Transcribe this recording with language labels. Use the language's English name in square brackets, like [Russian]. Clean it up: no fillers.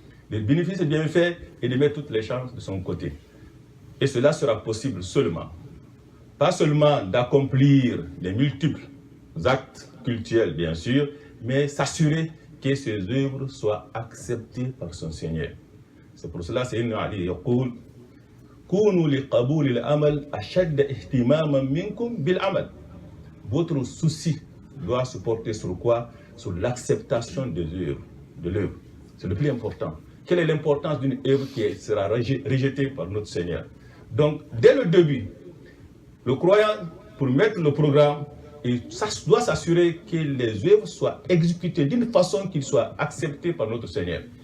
[French] De bénéficier de ces bienfaits et de mettre toutes les chances de son côté. Et cela sera possible seulement, pas seulement d'accomplir les multiples actes cultuels, bien sûr, mais s'assurer que ses œuvres soient acceptées par son Seigneur. C'est pour cela que Sayyidina Ali [Arabic] يقول كونوا لقبول العمل أشد اهتماما منكم بالعمل. [French] Votre souci doit se porter sur quoi? Sur l'acceptation de l'œuvre. C'est le plus important. Quelle est l'importance d'une œuvre qui sera rejetée par notre Seigneur? Donc, dès le début, le croyant, pour mettre le programme, il doit s'assurer que les œuvres soient exécutées d'une façon qu'ils soient acceptées par notre Seigneur.